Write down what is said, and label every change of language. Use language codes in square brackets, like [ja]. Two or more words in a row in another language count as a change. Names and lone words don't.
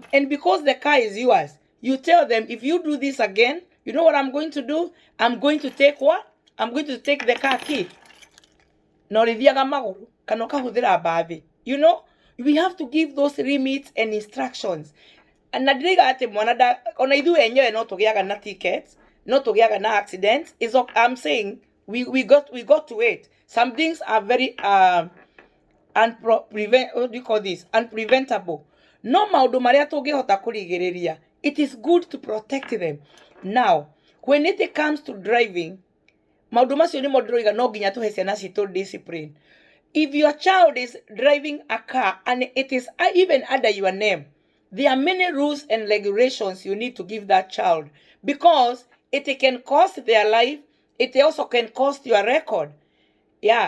[en] And because the car is yours, you tell them, if you do this again, you know what I'm going to do? I'm going to take what? I'm going to take the car key. You know, we have to give those limits and instructions. [ki] na ndiriga ati mwana ona ithuĩ enyewe no tũgĩaga na tickets, no tũgĩaga na accidents. [en] I'm saying we got to it. Some things are very unpreventable. [ki] No maũndũ marĩa tũngĩhota kũrigĩrĩria, [en] it is good to protect them. Now, when it comes to driving, [ki] maũndũ macio nĩmo ndĩroiga no nginya tũhe ciana citũ discipline. [en] If your child is driving a car and it is even under your name, there are many rules and regulations you need to give that child, because it can cost their life. It also can cost your record. Yeah.